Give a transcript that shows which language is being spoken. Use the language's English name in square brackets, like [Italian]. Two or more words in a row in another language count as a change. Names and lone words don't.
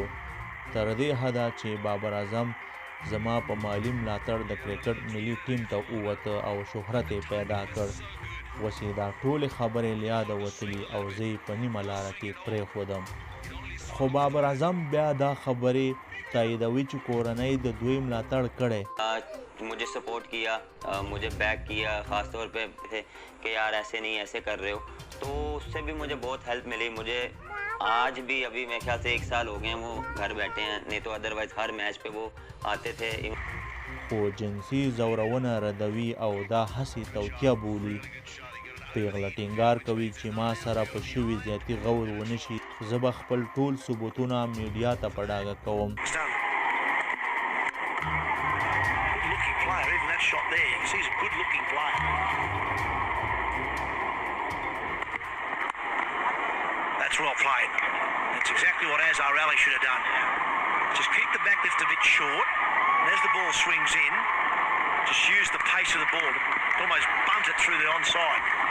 [Pashto] تر دې حده چې بابر اعظم زما په مالی ملاتړ د کرکټ ملي ټیم ته ووته او شهرت یې پیدا کړ. اوس یې دا ټولې خبرې له یاده وتلي او زه یې په نیمه لاره کې پرېښودم. خو بابر اعظم بیا دا خبرې تاییدوي چې کورنۍ د دوی ملاتړ کړی. [Urdu] مجھے سپورٹ کیا، مجھے بیک کیا، خاص طور پہ تھے کہ یار ایسے نہیں ایسے کر رہے ہو، تو اس سے بھی مجھے بہت ہیلپ ملی. مجھے آج بھی ابھی میرے خیال سے 1 سال ہو گئے ہیں وہ گھر بیٹھے ہیں، نہیں تو اَدروائز ہر میچ پہ وہ آتے تھے. [Pashto] خو جنسي ځورونه ردوي او دا هسې توطیه بولي. پیغله ټینګار کوي چې ما سره په شوي زیاتي غور ونه شي، زه به خپل ټول ثبوتونه میډیا ته په ډاګه کوم. [English] Shot there, you can see he's a good looking player. That's well played. That's exactly what Azarelli should have done. Just keep the back lift a bit short, and as the ball swings in, just use the pace of the ball to almost bunt it through the onside.